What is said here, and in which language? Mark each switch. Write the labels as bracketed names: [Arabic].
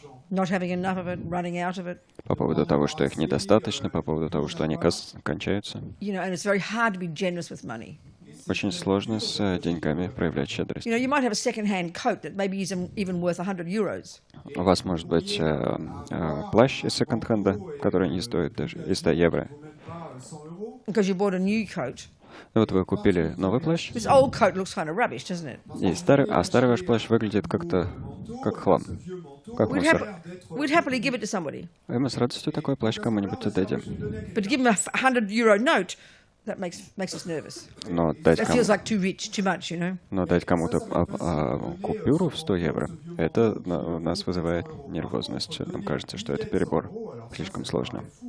[English] Not having enough of it, running out of it. [Russian] По поводу того, что их недостаточно, по поводу того, что они кончаются. [English] And it's very hard to be generous with money. [Russian] Очень сложно с деньгами проявлять щедрость. [English] You might have a second-hand coat that maybe isn't even worth 100 euros. [Russian] У вас может быть плащ из секонд-хенда, который не стоит даже и 100 евро. [English] Because you bought a new coat. [Russian] Вот вы купили новый плащ. [English] This old coat looks kind of rubbish, doesn't it? [Russian] И старый ваш плащ выглядит как-то как хлам, как мусор. [English] We'd happily give it to somebody. [Russian] И мы с радостью такой плащ кому-нибудь отдадим. [English] But to give them a 100-euro note, that makes us nervous. [Russian] Но дать [English] That feels like too rich, too much, [Russian] Но дать кому-то купюру в 100 евро, это у нас вызывает нервозность. Нам кажется, что это перебор, слишком сложно.